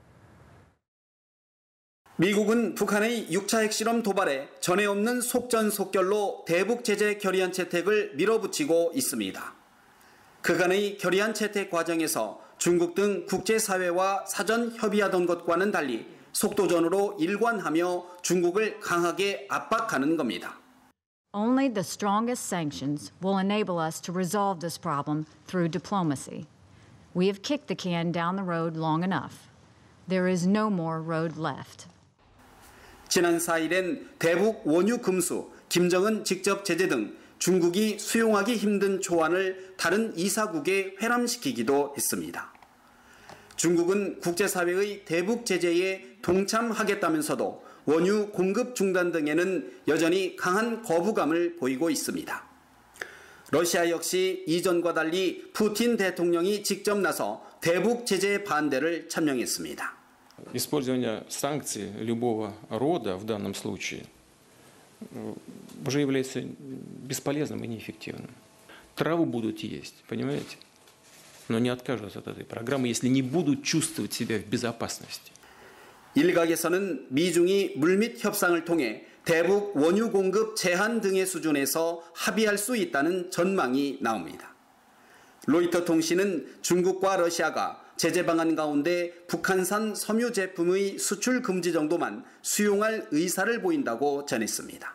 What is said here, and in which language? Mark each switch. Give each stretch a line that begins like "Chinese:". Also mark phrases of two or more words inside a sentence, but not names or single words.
Korean: 미국은 북한의 6차 핵실험 도발에 전에 없는 속전속결로 대북 제재 결의안 채택을 밀어붙이고 있습니다. 그간의 결의안 채택 과정에서 중국 등 국제사회와 사전 협의하던 것과는 달리 속도전으로 일관하며 중국을 강하게 압박하는 겁니다.
English: Only the strongest sanctions will enable us to resolve this problem through diplomacy. We have kicked the can down the road long enough. There is no more road left.
Korean: 지난 4일엔 대북 원유 금수, 김정은 직접 제재 등 중국이 수용하기 힘든 조안을 다른 이사국에 회람시키기도 했습니다. 중국은 국제사회의 대북 제재에 동참하겠다면서도 원유 공급 중단 등에는 여전히 강한 거부감을 보이고 있습니다. 러시아 역시 이전과 달리 푸틴 대통령이 직접 나서 대북 제재 반대를 천명했습니다.
Russian: Использование санкций любого рода в данном случае уже является бесполезным и неэффективным. Траву будут есть, понимаете? Но не откажутся от этой программы, если не будут чувствовать себя в безопасности.
Korean: 일각에서는 미중이 물밑 협상을 통해 대북 원유 공급 제한 등의 수준에서 합의할 수 있다는 전망이 나옵니다. 로이터 통신은 중국과 러시아가 제재 방안 가운데 북한산 섬유 제품의 수출 금지 정도만 수용할 의사를 보인다고 전했습니다.